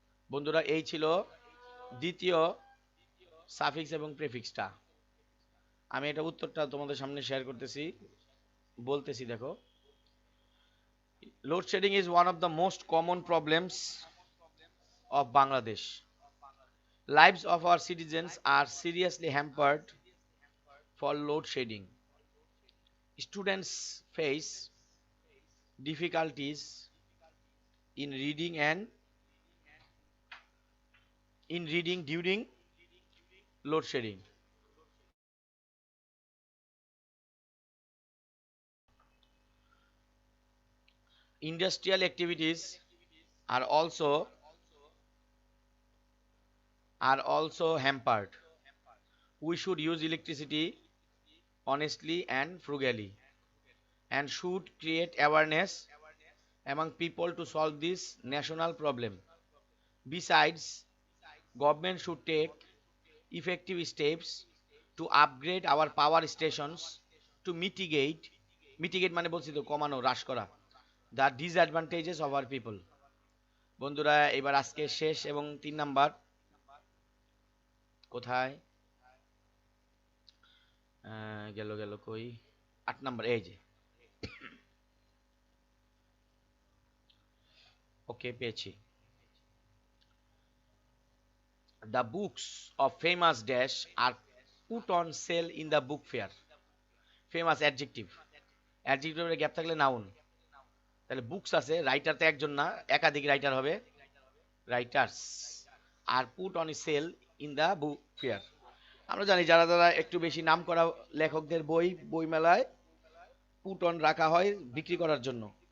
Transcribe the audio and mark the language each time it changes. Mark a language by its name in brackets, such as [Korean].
[Bangla] বন্ধুরা এই ছিল দ্বিতীয় সাফিক্স এবং প্রেফিক্সটা। আমি এটা উত্তরটা তোমাদের সামনে শেয়ার করতেছি, বলতেছি দেখো। [English] Load shedding is one of the most common problems of Bangladesh. Lives of our citizens are seriously hampered for load shedding. Students face difficulties in reading and in reading during load shedding. Industrial activities are also hampered. We should use electricity honestly and frugally, and should create awareness among people to solve this national problem. Besides, government should take effective steps to upgrade our power stations to mitigate [Bangla] মানে বলছি তো কমানো, হ্রাস করা, [English] the disadvantages of our people. [Bangla] বন্ধুরা এবার আজকে শেষ এবং 3 নাম্বার কোথায় গেল গেল কই, 8 নাম্বার, এই যে, ওকে পেয়েছি। [English] The books of famous dash are put on sale in the book fair. [Bangla] Famous adjective, অ্যাডজেক্টিভের gap থাকলে নাউন, তাহলে বুকস আছে, রাইটার তো একজন না, একাধিক রাইটার হবে, writers. আর [English] put on sale in the book fair, [Bangla] আমরা জানি যারা যারা একটু বেশি নাম করা লেখকদের বই বইমেলায় পুট অন রাখা হয় বিক্রি করার জন্য।